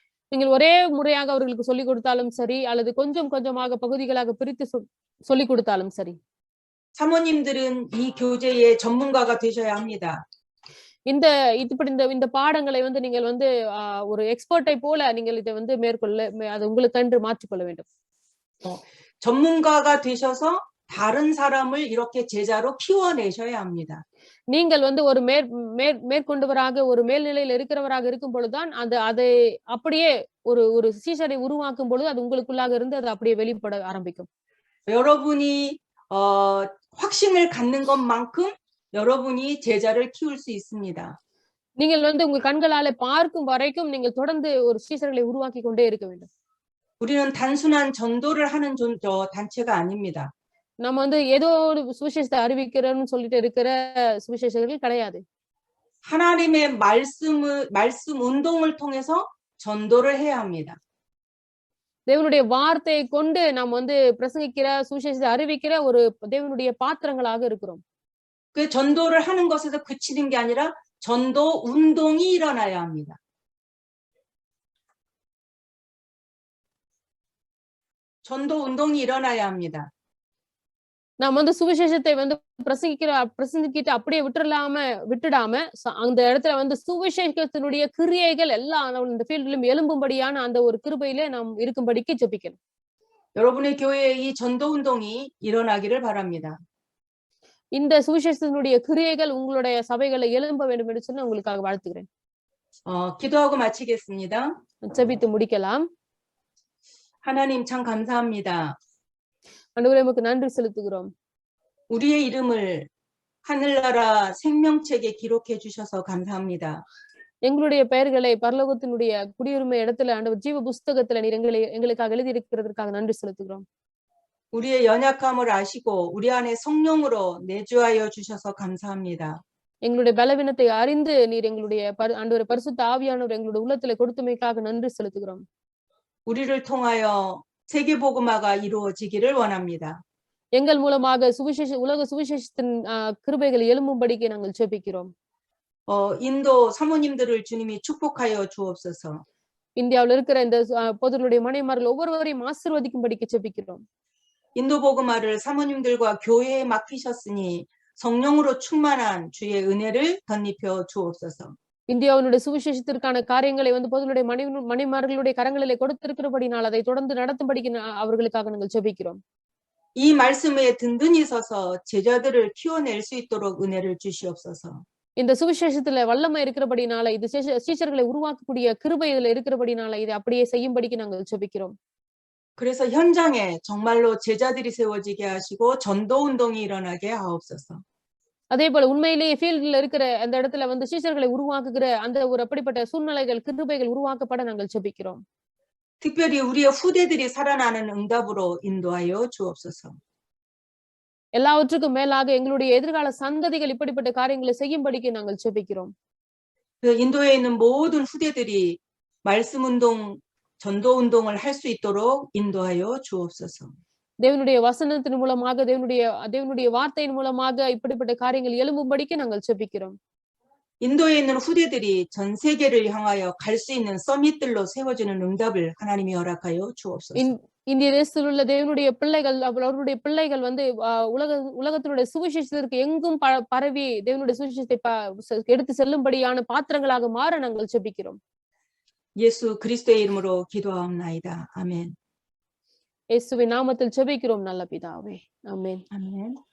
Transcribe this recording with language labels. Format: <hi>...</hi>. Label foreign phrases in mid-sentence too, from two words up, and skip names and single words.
<ta>நீங்கள் ஒரே முறையாக அவர்களுக்கு சொல்லிக் கொடுத்தாலும் சரி, அல்லது கொஞ்சம் கொஞ்சமாக பகுதிகளாக பிரித்து சொல்லிக் கொடுத்தாலும் சரி.</ta> <ko>사모님들은 이 교재의 전문가가 되셔야 합니다.</ko> <ta>இந்த இந்த பாடங்களை வந்து நீங்கள் வந்து ஒரு எக்ஸ்பர்ட்டை போல நீங்கள் இதை வந்து அது உங்களுக்கென்று மாற்றிக்கொள்ள வேண்டும்.</ta> <ko>전문가가 되셔서 다른 사람을 இ렇게 제자로 키워내셔야 합니다.</ko> <ta>நீங்கள் வந்து ஒரு மேற்கொண்டவராக ஒரு மேல்நிலையில் இருக்கிறவராக இருக்கும் பொழுதுதான் அதை அப்படியே ஒரு சீஷரை உருவாக்கும் பொழுது அது உங்களுக்குள்ளாக இருந்து அது அப்படியே வெளிப்பட ஆரம்பிக்கும்.</ta> <ko>여러분이 확신을 갖는 것만큼 여러분이 제자를 키울 수 있습니다.</ko> <ta>நீங்கள் வந்து உங்க கண்களால பார்க்கும் வரைக்கும் நீங்கள் தொடர்ந்து ஒரு சீஷர்களை உருவாக்கி கொண்டே இருக்க வேண்டும்.</ta> <ko>우리는 단순한 전도를 하는 단체가 아닙니다.</ko> <ta>நம்ம வந்து ஏதோ ஒரு சுவிசேஷத்தை அறிவிக்கிறோம்னு சொல்லிட்டு இருக்கிற சுவிசேஷகர்கள் கிடையாது.</ta> <ko>하나님의 말씀 운동을 통해서 전도를 해야 합니다.</ko> <ta>தேவனுடைய வார்த்தையை கொண்டு நாம் வந்து பிரசங்கிக்கிற சுவிசேஷத்தை அறிவிக்கிற ஒரு தேவனுடைய பாத்திரங்களாக இருக்கிறோம்.</ta> <ko>그 전도를 하는 것에서 그치는 게 아니라 전도 운동이 일어나야 합니다. 전도 운동이 일어나야 합니다.</ko> <ta>நாம் வந்து சுவிசேஷத்தை வந்து பிரசங்கிக்கிட்டு அப்படியே விட்டுடாம அந்த இடத்துல வந்து சுவிசேஷத்தினுடைய கிரியைகள் எல்லாம் இந்த ஃபீல்டிலும் எழும்பும்படியான அந்த ஒரு கிருபையிலே நாம் இருக்கும்படிக்கு ஜெபிக்கணும்.</ta> <ko>여러분의 교회에 이 전도 운동이 일어나기를 바랍니다.</ko> <ta>இந்த சுவிசேஷத்தினுடைய கிரியைகள் உங்களுடைய சபைகளை எழும்ப வேண்டும் என்று சொல்லி உங்களுக்காக வாழ்த்துகிறேன்.</ta> <ko>기도하고 마치겠습니다.</ko> <ta>ஜெபித்து முடிக்கலாம்.</ta> <ko>하나님 참 감사합니다.</ko> <ta>ஆண்டவரே உமக்கு நன்றி செலுத்துகிறோம்.</ta> <ko>우리의 이름을 하늘나라 생명책에 기록해 주셔서 감사합니다.</ko> <ta>எங்களுடைய பெயர்களை பரலோகத்தினுடைய குடியுரிமை இடத்துல ஆண்டவர் ஜீவ புஸ்தகத்துல நீர் எங்களுக்காக எழுதி இருக்கிறதற்காக நன்றி செலுத்துகிறோம்.</ta> <ko>우리의 연약함을 아시고 우리 안에 성령으로 내주하여 주셔서 감사합니다.</ko> <ta>எங்களுடைய பலவீனத்தை அறிந்து நீர் எங்களுடைய ஆண்டவரே பரிசுத்த ஆவியானவர் எங்களுடைய உள்ளத்திலே கொடுத்தமைக்காக நன்றி செலுத்துகிறோம்.</ta> <ko>우리를 통하여 세계 복음화가 이루어지기를 원합니다.</ko> <ta>எங்கள் மூலமாக உலக சுவிசேஷத்தின் கிருபைகள் எழும்பும்படிக்கு நாங்கள் ஜெபிக்கிறோம்.</ta> <ko>인도 사모님들을 주님이 축복하여 주옵소서.</ko> <ta>இந்தியாவில் இருக்கிற இந்த பொதுகளுடைய மனைமார்கள் ஒவ்வொருவரையும் ஆசீர்வதிக்கும்படிக்கு ஜெபிக்கிறோம்.</ta> <ko>인도 복음화를 사모님들과 교회에 맡기셨으니 성령으로 충만한 주의 은혜를 덧입혀 주옵소서.</ko> <ta>இந்தியாவினுடைய சுவிசேஷத்திற்கான காரியங்களை வந்து பொதுளுடைய மனைமார்களுடைய கரங்களிலே கொடுத்திருக்கிறபடினால் அதை தொடர்ந்து நடத்தும்படிக்கு அவர்களுக்காக நாங்கள் ஜெபிக்கிறோம்.</ta> <ko>이 말씀에 든든히 서서 제자들을 키워낼 수 있도록 은혜를 주시옵소서.</ko> <ta>இந்த சுவிசேஷத்துல வல்லமை இருக்கிறபடினால இது சீஷர்களை உருவாக்கக்கூடிய கிருபை இதுல இருக்கிறபடினால இதை அப்படியே செய்யும்படிக்கு நாங்கள் ஜெபிக்கிறோம்.</ta> <ko>그래서 현장에 정말로 제자들이 세워지게 하시고 전도 운동이 일어나게 하옵소서.</ko> <ta>அதே போல உண்மையிலேயே ஃபீல்ட்ல இருக்கிற அந்த இடத்துல வந்து சீஷர்களை உருவாக்குகிற அந்த ஒரு அப்படிப்பட்ட சூழ்நிலைகள் கிருபைகள் உருவாக்கப்பட நாங்கள் ஜெபிக்கிறோம்.</ta> <ko>특별히 우리의 후대들이 살아나는 응답으로 인도하여 주옵소서.</ko> <ta>எல்லாவற்றுக்கும் மேலாக எங்களுடைய எதிர்கால சந்ததிகள் இப்படிப்பட்ட காரியங்களை செய்யும்படிக்கு நாங்கள் ஜெபிக்கிறோம்.</ta> <ko>그 인도에 있는 모든 후대들이 말씀 운동, 전도 운동을 할 수 있도록 인도하여 주옵소서.</ko> <ta>தேவனுடைய வசனத்தின் மூலமாக தேவனுடைய வார்த்தையின் மூலமாக இப்படிப்பட்ட காரியங்கள் எழும்பும்படிக்கு நாங்கள் ஜெபிக்கிறோம்.</ta> <ko>인도에 있는 후대들이 전 세계를 향하여 갈 수 있는 서밋들로 세워지는 응답을 하나님이 허락하여 주옵소서.</ko> <ta>இந்திய தேசத்தில் உள்ள தேவனுடைய பிள்ளைகள் அவருடைய பிள்ளைகள் வந்து உலகத்தினுடைய சுவிசேஷத்திற்கு எங்கும் பரவி தேவனுடைய சுவிசேஷத்தை எடுத்து செல்லும்படியான பாத்திரங்களாக மாற நாங்கள் ஜெபிக்கிறோம்.</ta> <ko>예수 그리스도의 이름으로 기도하옵나이다. 아멘.</ko> <ta>இயேசுவின் நாமத்தில் ஜெபிக்கிறோம் நல்ல பிதாவே. ஆமென்.</ta> <ko>아멘.</ko>